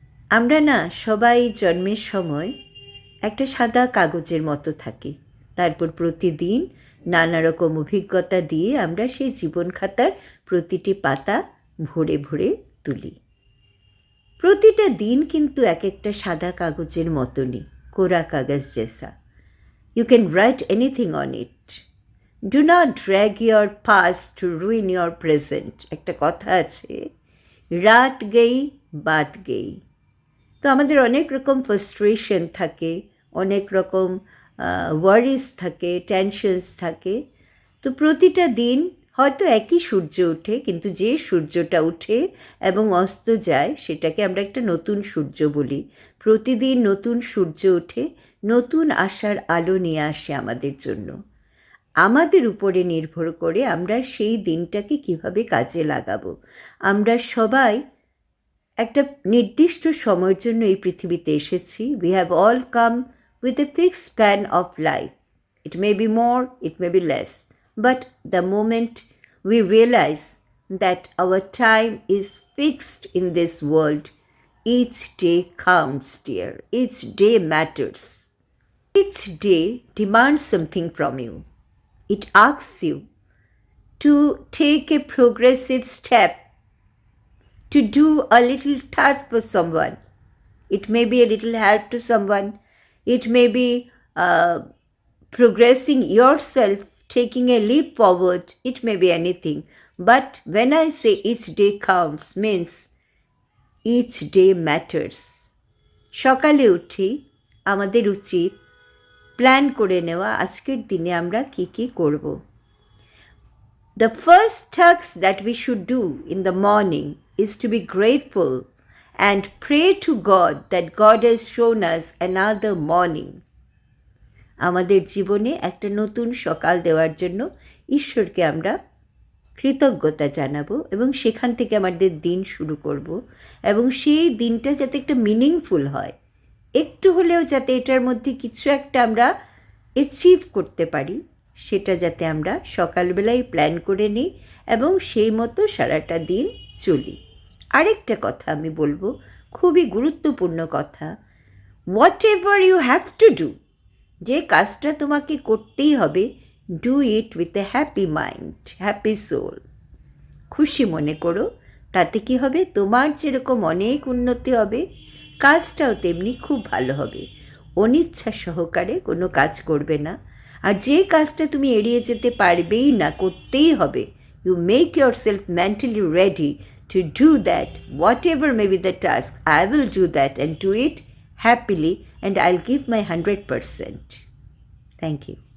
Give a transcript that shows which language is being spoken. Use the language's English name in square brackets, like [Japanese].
[Bangla] আমরা না সবাই জন্মের সময় একটা সাদা কাগজের মতো থাকি। তারপর প্রতিদিন নানা রকম অভিজ্ঞতা দিয়ে আমরা সেই জীবন খাতার প্রতিটি পাতা ভরে ভরে তুলি। প্রতিটা দিন কিন্তু এক একটা সাদা কাগজের মতনই, [Hindi] কোরা কাগজ জেসা। [English] You can write anything on it. Do not drag your past to ruin your present. [Bangla] একটা কথা আছে, [Hindi] রাত গেই বাত গেই। [Bangla] তো আমাদের অনেক রকম ফ্রাস্ট্রেশন থাকে, অনেক রকম ওয়ারিস থাকে, টেনশনস থাকে। তো প্রতিটা দিন হয়তো একই সূর্য ওঠে, কিন্তু যে সূর্যটা ওঠে এবং অস্ত যায় সেটাকে আমরা একটা নতুন সূর্য বলি। প্রতিদিন নতুন সূর্য ওঠে, নতুন আশার আলো নিয়ে আসে আমাদের জন্য। আমাদের উপরে নির্ভর করে আমরা সেই দিনটাকে কিভাবে কাজে লাগাবো। আমরা সবাই একটা নির্দিষ্ট সময়ের জন্য এই পৃথিবীতে এসেছি। [English] We have all come with a fixed span of life. It may be more, it may be less. But the moment we realize that our time is fixed in this world, each day counts, dear. Each day matters. Each day demands something from you. It asks you to take a progressive step, to do a little task for someone. It may be a little help to someone. It may be progressing yourself, taking a leap forward. It may be anything. But when I say each day counts, means each day matters. [Bangla] সকালে উঠি আমাদের উচিত plan করে নেওয়া আজকের দিনে আমরা কি কি করব। [English] The first task that we should do in the morning is to be grateful and pray to God that God has shown us another morning. [Bangla] আমাদের জীবনে একটা নতুন সকাল দেওয়ার জন্য ঈশ্বরকে আমরা কৃতজ্ঞতা জানাবো এবং সেখান থেকে আমাদের দিন শুরু করব এবং সেই দিনটা যাতে একটা মিনিংফুল হয়, একটু হলেও যাতে এটার মধ্যে কিছু একটা আমরা অ্যাচিভ করতে পারি, সেটা যাতে আমরা সকালবেলায় প্ল্যান করে নিই এবং সেই মতো সারাটা দিন চলি। আরেকটা কথা আমি বলবো, খুবই গুরুত্বপূর্ণ কথা, [English] whatever you have to do, [Bangla] যে কাজটা তোমাকে করতেই হবে, [English] Do it with a happy mind, happy soul. [Bangla] খুশি মনে করো, তাতে কি হবে, তোমার যেরকম অনেক উন্নতি হবে, কাজটাও তেমনি খুব ভালো হবে। অনিচ্ছা সহকারে কোনো কাজ করবে না। আর যে কাজটা তুমি এড়িয়ে যেতে পারবেই না, করতেই হবে, [English] You make yourself mentally ready to do that, whatever may be the task, I will do that and do it happily, and I'll give my 100%. Thank you.